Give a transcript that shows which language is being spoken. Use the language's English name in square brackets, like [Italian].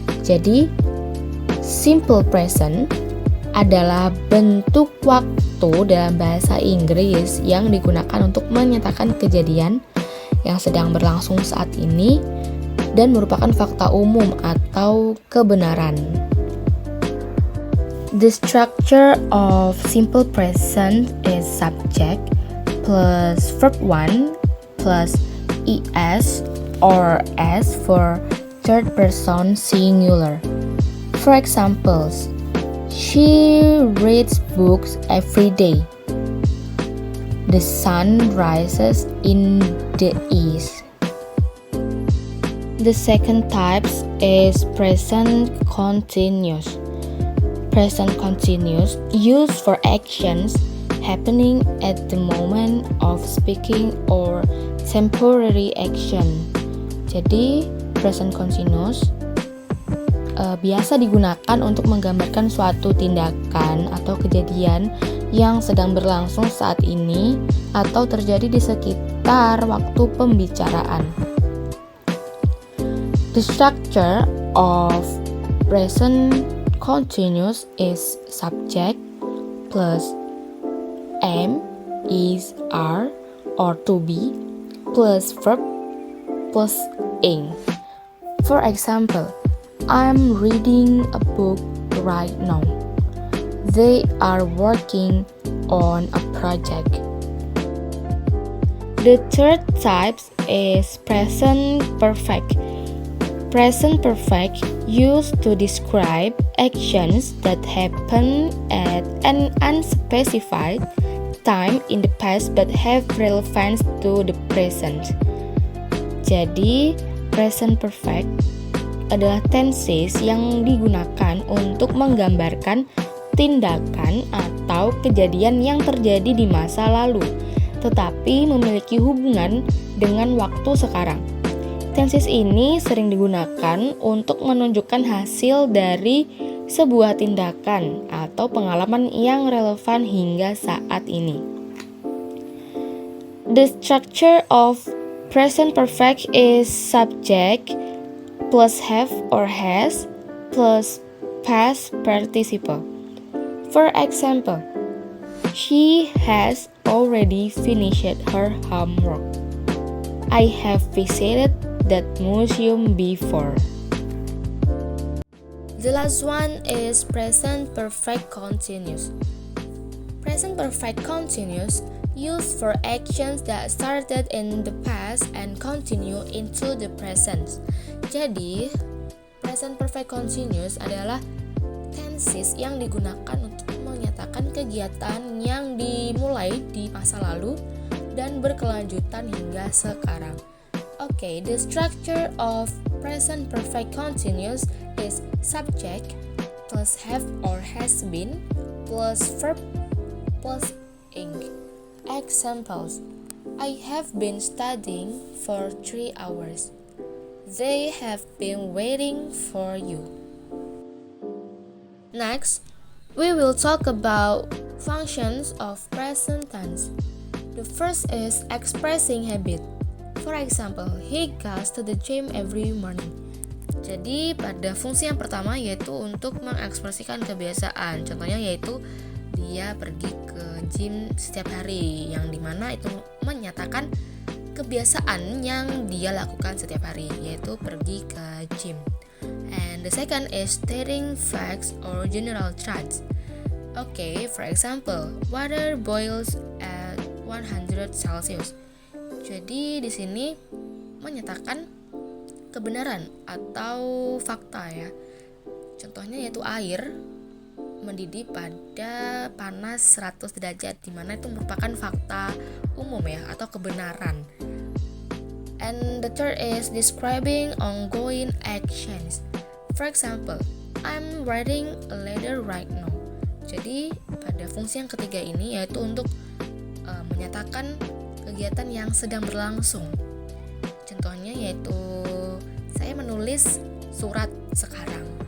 [Indonesian] Jadi, simple present adalah bentuk waktu dalam bahasa Inggris yang digunakan untuk menyatakan kejadian yang sedang berlangsung saat ini dan merupakan fakta umum atau kebenaran. [English] The structure of simple present is subject plus verb 1 plus es or s for third person singular. For examples, she reads books every day. The sun rises in the east. The second type is present continuous. Present continuous used for actions happening at the moment of speaking or temporary action. [Indonesian] Jadi, present continuous biasa digunakan untuk menggambarkan suatu tindakan atau kejadian yang sedang berlangsung saat ini atau terjadi di sekitar waktu pembicaraan. [English] The structure of present continuous is subject plus am, is, are, or to be plus verb plus ing. For example, I'm reading a book right now. They are working on a project. The third type is present perfect. Present perfect used to describe actions that happen at an unspecified time in the past but have relevance to the present. [Indonesian] Jadi, present perfect adalah tenses yang digunakan untuk menggambarkan tindakan atau kejadian yang terjadi di masa lalu, tetapi memiliki hubungan dengan waktu sekarang. Tenses ini sering digunakan untuk menunjukkan hasil dari sebuah tindakan atau pengalaman yang relevan hingga saat ini. [English] The structure of present perfect is subject plus have or has plus past participle. For example, she has already finished her homework. I have visited that museum before. The last one is present perfect continuous. Present perfect continuous used for actions that started in the past and continue into the present. [Indonesian] Jadi, present perfect continuous adalah tenses yang digunakan untuk menyatakan kegiatan yang dimulai di masa lalu dan berkelanjutan hingga sekarang. [English] Okay, the structure of present perfect continuous is subject plus have or has been plus verb plus ing. Examples: I have been studying for 3 hours. They have been waiting for you. Next, we will talk about functions of present tense. The first is expressing habit. For example, he goes to the gym every morning. [Indonesian] Jadi pada fungsi yang pertama yaitu untuk mengekspresikan kebiasaan. Contohnya yaitu dia pergi ke gym setiap hari, yang dimana itu menyatakan kebiasaan yang dia lakukan setiap hari, yaitu pergi ke gym. [English] And the second is stating facts or general truths. Okay, for example, water boils at 100 Celsius. [Indonesian] Jadi di sini menyatakan kebenaran atau fakta ya. Contohnya yaitu air mendidih pada panas 100 derajat, di mana itu merupakan fakta umum ya atau kebenaran. [English] And the third is describing ongoing actions. For example, I'm writing a letter right now. [Indonesian] Jadi pada fungsi yang ketiga ini yaitu untuk menyatakan kegiatan yang sedang berlangsung. Contohnya yaitu saya menulis surat sekarang.